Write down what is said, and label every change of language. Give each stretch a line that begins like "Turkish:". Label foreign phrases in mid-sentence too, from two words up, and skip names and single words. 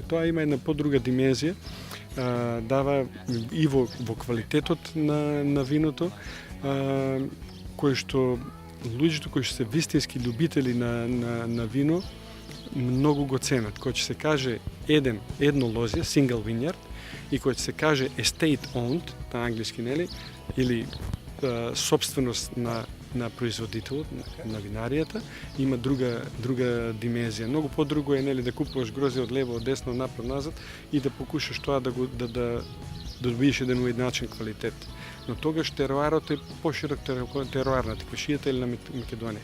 Macedonian: Тоа има една подруга димензија, дава и во квалитетот на виното, кој што луѓето кои што се вистински љубители на вино многу го ценат. Кога ќе се каже едно лозје,
English: single vineyard,
Macedonian: и кога ќе се каже
English: estate owned,
Macedonian: на англиски, или собственост на на производителот, на винаријата, има друга димензија. Многу подруго е нели да купуваш грозде од лево, од десно, напред, назад и да покушаш тоа да добиеш еден уедначен квалитет. Но тогаш теруарот е поширок теруар на Теквешијата или на Македонија.